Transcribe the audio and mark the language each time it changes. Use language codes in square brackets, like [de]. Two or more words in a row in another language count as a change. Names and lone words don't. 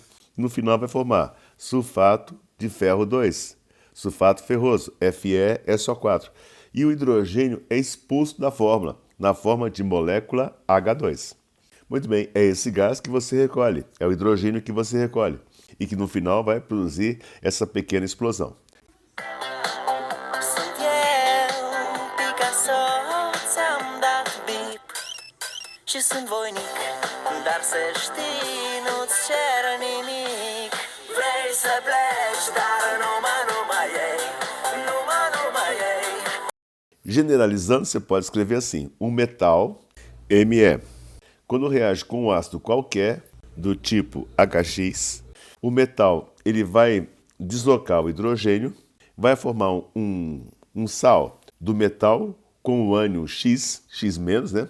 [pt] No final vai formar sulfato de ferro 2, sulfato ferroso, FeSO4. E o hidrogênio é expulso da fórmula, na forma de molécula H2. Muito bem, é esse gás que você recolhe, é o hidrogênio que você recolhe e que no final vai produzir essa pequena explosão. [ro] Sunt eu, Picasso, ți-am dat bip și sunt voinic, dar să știi, nu-ți cer nimic. Vrei să pleci, dar numai ei, numai ei. [pt] Generalizando, você pode escrever assim: um metal, Me, quando reage com um ácido qualquer, do tipo HX, o metal ele vai deslocar o hidrogênio, vai formar um sal do metal com o ânion X, X-, né?